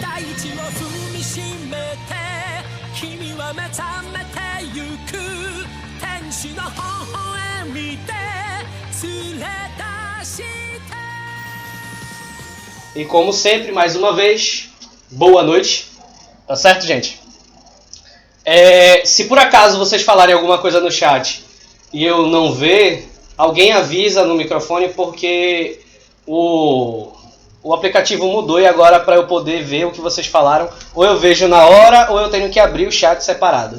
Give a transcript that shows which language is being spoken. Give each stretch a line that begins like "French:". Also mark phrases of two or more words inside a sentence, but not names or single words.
Japanese: 道を踏みしめて君は目覚めてゆく天使の微笑みで連れ出して
Portuguese: E como sempre, mais uma vez, boa noite. Tá certo, gente? Se por acaso vocês falarem alguma coisa no chat e eu não ver, alguém avisa no microfone porque o aplicativo mudou e agora para eu poder ver o que vocês falaram, ou eu vejo na hora ou eu tenho que abrir o chat separado.